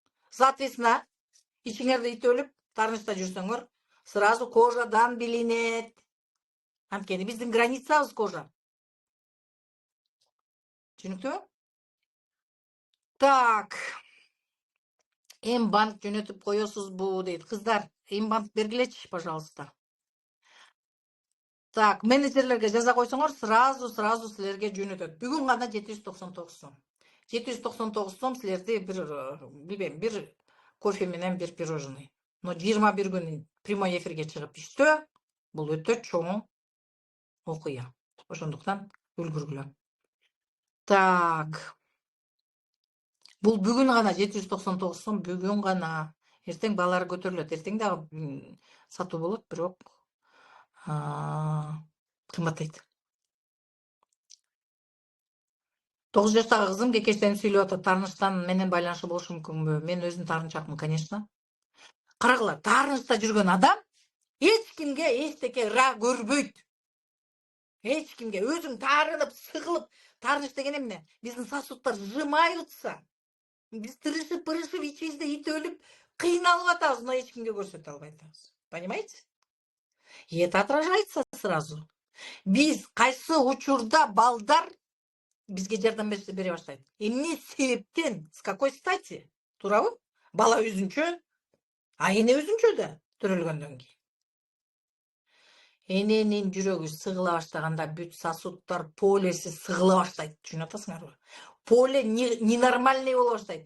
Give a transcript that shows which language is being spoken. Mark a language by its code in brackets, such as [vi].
[ky] Соответственно, ичиңерде ит өлүп, таарынычта жүрсөңөр, сразу кожадан билинет. Анткени биздин границабыз кожа. Түшүнүктүүбү? Так. М-банк жөнөтүп коесузбу дейт. Кыздар, М-банк бергилечи, пожалуйста. Так, менеджерлерге жаза койсоңор, сразу силерге жөнөтөт. Бүгүн гана 799 сом. 799 сом силерди билбейм, бир кофе менен бир пирожный. Но 21 күн прямой эфирге чыгып иштөө, бул өтө чоң окуя. Ошондуктан үлгүргүлө. Так. Бул бүгүн гана 799 сом, бүгүн гана. Эртең баалары көтөрүлөт. Эртең дагы сатуу болот, бирок кымбаттайт. 9 жаштагы кызым кекештен сүйлөп атат. Таарынычтан менен байланышы болушу мүмкүнбү? Мен өзүм таарынчакмын, конечно. Карагыла, таарынычта жүргөн адам эч кимге эчтеке ыра көрбөйт. Эч кимге өзүң таарынып, сыгылып, таарыныч деген эмне? Биздин сосудтар сжимаются. Биз тырышып ичибизде ит өлүп, кыйналып атабыз, но эч кимге көрсөтө албай атабыз. Понимаете? [ru] И это отражается сразу. [ky] Биз кайсы учурда балдар бизге жардам бере баштайт. Эмне себептен, [ru] с какой стати? [ky] Туурабы? Бала өзүнчө, эне өзүнчө да төрөлгөндөн кийин. Эненин жүрөгү сыгыла баштаганда бүт сосудтар полеси сыгыла баштайт. Түшүнүп атасыңарбы? Поле ненормальный боло баштайт.